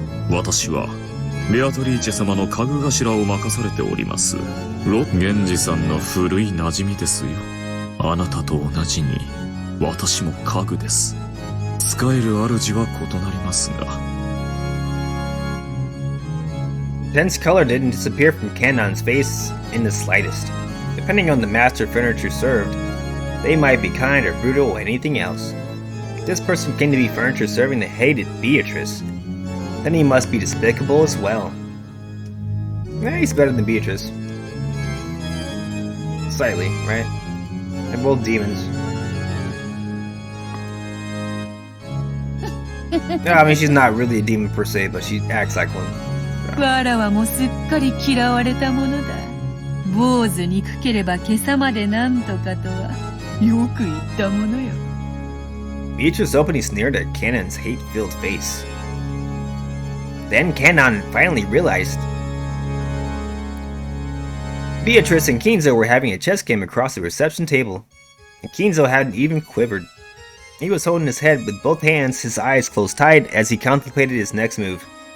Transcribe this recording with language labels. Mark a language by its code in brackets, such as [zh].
[ja] 私はベアトリーチェ様の家具頭を任されております源氏さんの古い馴染みですよ。あなたと同じに私も家具です。使える主は異なりますが。 [en] Tense color didn't disappear from Kanon's face in the slightest. Depending on the master furniture served, they might be kind or brutal or anything else. If this person came to be furniture serving the hated Beatrice, then he must be despicable as well. Eh, he's better than Beatrice. Slightly, right? They're both demons. Yeah, I mean, she's not really a demon per se, but she acts like one. [ja] わらわもすっかり嫌われたものだ。坊主憎ければ今朝までなんとかとはよく言ったものよ。 [en] Beatrice openly sneered at Kanon's hate-filled face. Then Kanon finally realized. Beatrice and Kinzo were having a chess game across the reception table, and Kinzo hadn't even quivered. He was holding his head with both hands, his eyes closed tight as he contemplated his next move.